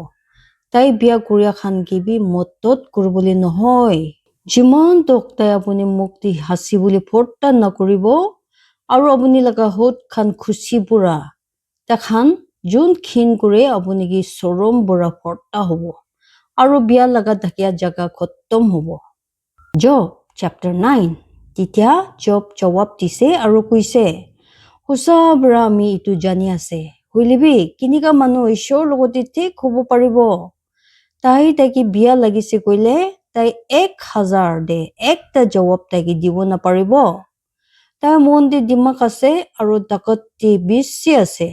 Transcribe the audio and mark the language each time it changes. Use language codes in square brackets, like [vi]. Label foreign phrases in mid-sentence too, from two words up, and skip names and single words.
[nag] Tai biya kuria khan ki bi motot kurboli nohoy. Jiman tok tai apuni mukti hasi boli phorta nakuribo aru apuni laga hot khan khushi pura. Ta khan jun khin kure apuni ki sorom pura phorta hobo. Aru biya laga dhakia jaga khotom hobo. Job chapter 9. Titia Job jawab dise aru kuise. Husa bra mi itu jani ase. Huilibi kinika manu ishor logoti thik hobo paribo. Tai ki biya lagise koile tai 1000 de ekta jawab tai ki dibo na paribo. Tai mon de dimak ase aru takot ti bisi ase.